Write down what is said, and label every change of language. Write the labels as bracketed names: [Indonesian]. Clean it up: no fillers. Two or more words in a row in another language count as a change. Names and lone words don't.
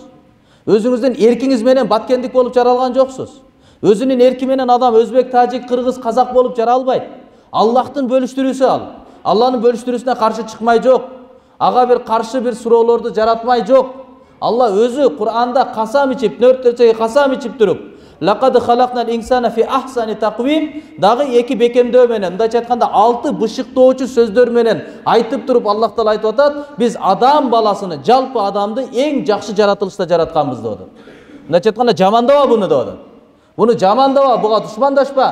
[Kyrgyz] Өзүңүздүн эркиңиз менен баткендик болуп жаралган жоксуз. Өзүнүн эрки менен адам өзбек, тажик, кыргыз, казак болуп жаралбайт. Аллахтын бөлүштүрүүсү ал. Алланын бөлүштүрүүсүнө каршы чыкмай жок. Ага бир каршы бир суроолорду жаратмай жок. Алла өзү Кур'анда касам ичип, нөртөчөгө касам ичип туруп, [Arabic] لقد خلقنا الإنسان في أحسن تقويم [Kyrgyz] дагы эки бекемдөө менен, мындайча айтканда 6 бышыктоочу сөздөр менен айтып туруп Аллах таала айтып атат, биз адам баласыны, жалпы адамды эң жакшы жаратылышта жаратканбыз деп атат. Мындайча айтканда жамандаба буну деп атат. Буну жамандаба, буга душмандашпа.